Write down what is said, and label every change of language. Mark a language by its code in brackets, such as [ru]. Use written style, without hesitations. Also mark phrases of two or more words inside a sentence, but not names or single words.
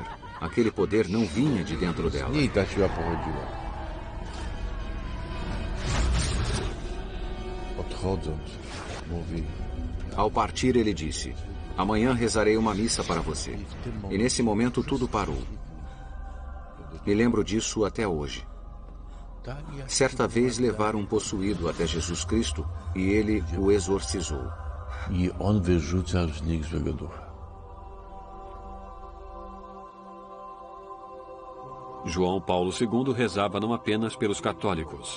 [pt] Aquele poder não vinha de dentro dela. Ao partir, ele disse: amanhã rezarei uma missa para você. E nesse momento tudo parou. Me lembro disso até hoje. Certa vez levaram um possuído até Jesus Cristo e ele o exorcizou. [pl] I on wyrzucał z nich złego ducha. [pt] João Paulo II rezava não apenas pelos católicos.